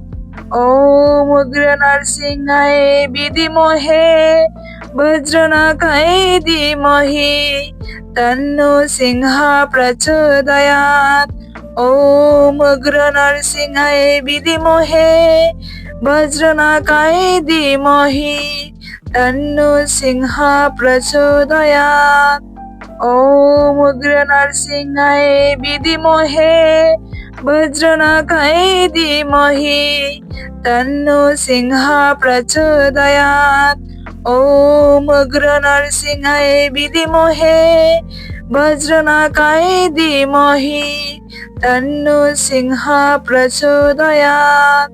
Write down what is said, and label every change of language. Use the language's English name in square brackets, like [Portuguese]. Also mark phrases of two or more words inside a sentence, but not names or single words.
[Sanskrit] ওম উগ্র নরসিংহায় বিদ্মহে বজ্রনাকায় ধীমহি তন্নো সিংহ প্রচোদয়াৎ। ওম উগ্র নরসিংহায় বিদ্মহে বজ্রনাকায় ধীমহি তন্নো সিংহ প্রচোদয়াৎ। ওম উগ্র নরসিংহায় বিদ্মহে वज्रनखाय धीमहि तन्नो सिंहा प्रचोदयात्। ॐ उग्र नरसिंहाय विद्महे वज्रनखाय धीमहि तन्नो सिंहा प्रचोदयात्।